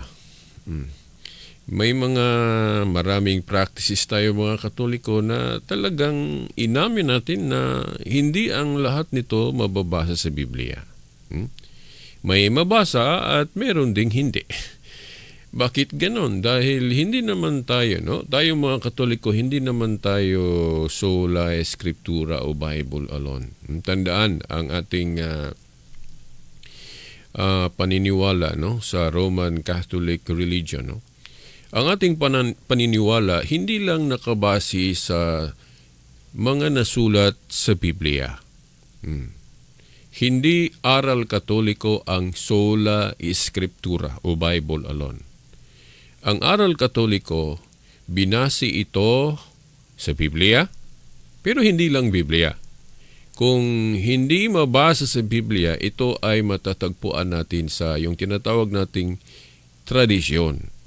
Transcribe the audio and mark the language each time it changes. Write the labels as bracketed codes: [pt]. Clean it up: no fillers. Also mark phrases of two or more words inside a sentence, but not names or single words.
[tl] May maraming practices tayo mga Katoliko na talagang inamin natin na hindi ang lahat nito mababasa sa Biblia. May mabasa at meron ding hindi. Bakit ganon? Dahil hindi naman tayo, no? Tayo mga Katoliko, hindi naman tayo [la] sola scriptura [tl] o [en] Bible alone. [tl] Tandaan ang ating paniniwala, no, sa [en] Roman Catholic religion, [tl] no? Ang ating paniniwala hindi lang nakabase sa mga nasulat sa Biblia. Hindi aral Katoliko ang [la] sola scriptura [tl] o [en] Bible alone. [tl] Ang aral Katoliko, binase ito sa Biblia, pero hindi lang Biblia, Kung hindi mabasa sa Biblia, ito ay matatagpuan natin sa yung tinatawag nating tradisyon.